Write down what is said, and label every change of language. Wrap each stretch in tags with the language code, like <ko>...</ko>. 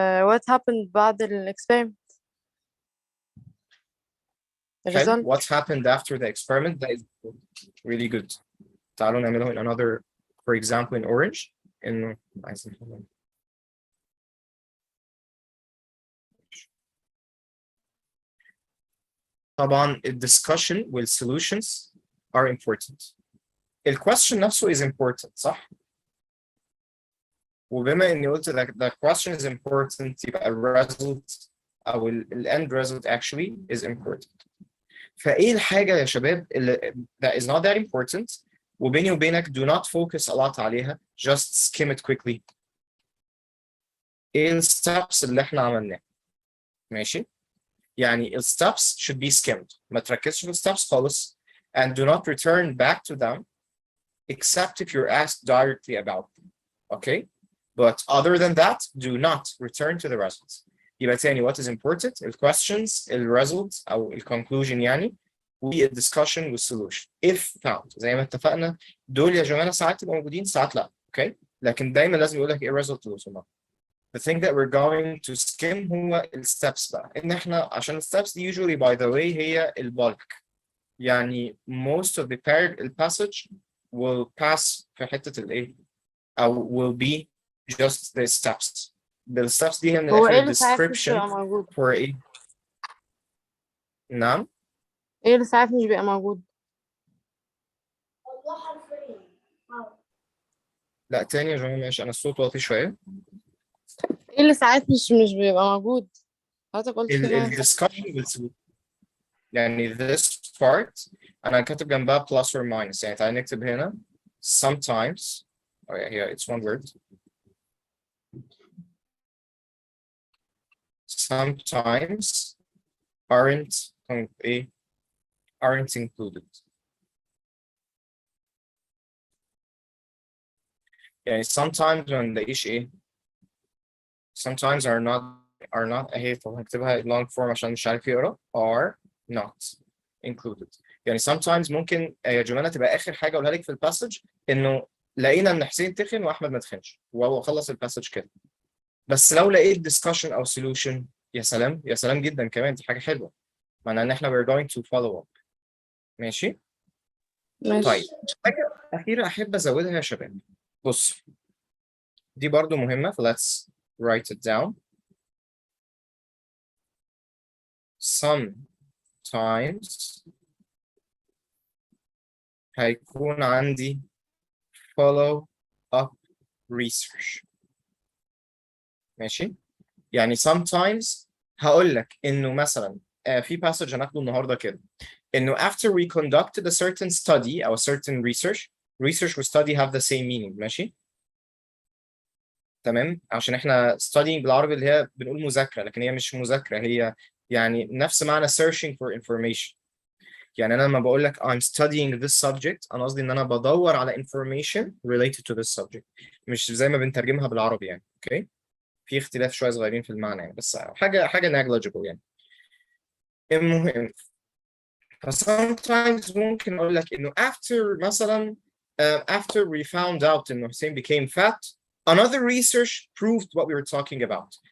<en>What happened بعد الإكسبيرمنت؟</en> <ar>حلو.</ar> <en>result. What happened after the experiment? That is really good. تعالوا نعمله in another, for example in orange.</en> <ar>إنه عايزين طبعا ال discussion وال solutions are important.</ar> <en>ال question نفسه is important صح؟ وبما إني قلت the question is important يبقى ال result أو ال end result actually is important. فإيه الحاجة يا شباب اللي that is not that important وبيني وبينك do not focus a lot عليها, just skim it quickly.</en> <ar>ايه الستبس اللي احنا عملناها؟ ماشي؟ يعني الستبس should be skimmed.</ar> <en>ما تركزش في الستبس خالص and do not return back to them except if you're asked directly about them. Okay? But other than that, do not return to the results. يبقى تاني what is important ال questions, ال results أو ال conclusion يعني وال discussion وال solution if found.</en> <ar>زي ما اتفقنا دول يا جماعة ساعات يبقوا موجودين ساعات لا. Okay? لكن دايما لازم يقول لك ايه result وصلنا.</ar> <en>The thing that we're going to skim هو ال steps بقى.</en> <ar>إن إحنا عشان ال steps دي usually by the way هي ال bulk.</ar> <en>يعني most of the passage will pass في حتة الإيه؟ أو will be just the steps.</en> <ar>The steps دي هي من هو الآخر إيه اللي ساعات مش</ar> <en>description</en> <ar>بيبقى موجود؟ for إيه؟ نعم؟ إيه اللي ساعات مش بيبقى موجود؟ لا تاني يا جماعة ماشي أنا الصوت واطي شوية. إيه اللي ساعات مش بيبقى موجود؟ حضرتك قلت في ال حاجة. discussion will يعني this part أنا كاتب جنبها plus or minus يعني تعالى نكتب هنا sometimes.</ar> <en>Oh yeah, here it's one word. Sometimes aren't included.</en> <ar>يعني sometimes ما نلاقيش ايه sometimes are not اهي. طب هكتبها long form عشان مش عارف يقرا are not included. يعني sometimes ممكن يا جماعة تبقى آخر حاجة أقولها لك في الباسج إنه لقينا إن حسين تخن وأحمد ما تخنش وهو خلص الباسج كده. بس لو لقيت discussion أو solution يا سلام يا سلام جدا كمان دي حاجة حلوة.</ar> <en>معناها إن إحنا we're going to follow up.</en> <ar>ماشي؟ ماشي. طيب حاجة أخيرة أحب أزودها يا شباب. بص دي برضو مهمة ف let's write it down.</ar> <en>Sometimes هيكون عندي follow up research.</en> <ar>ماشي؟ يعني sometimes هقول لك إنه مثلا في passage هناخده النهارده كده إنه after we conducted a certain study أو a certain research و study have the same meaning. ماشي؟ تمام عشان احنا studying بالعربي اللي هي بنقول مذاكرة لكن هي مش مذاكرة هي يعني نفس معنى searching for information. يعني انا لما بقول لك I'm studying this subject انا قصدي ان انا بدور على information related to this subject مش زي ما بنترجمها بالعربي يعني. اوكي في اختلاف شوية صغيرين في المعنى يعني بس حاجة negligible يعني.</ar> <en>المهم sometimes ممكن اقول لك انه after مثلا after we found out انه Hussein became fat another research proved what we were talking about.</en>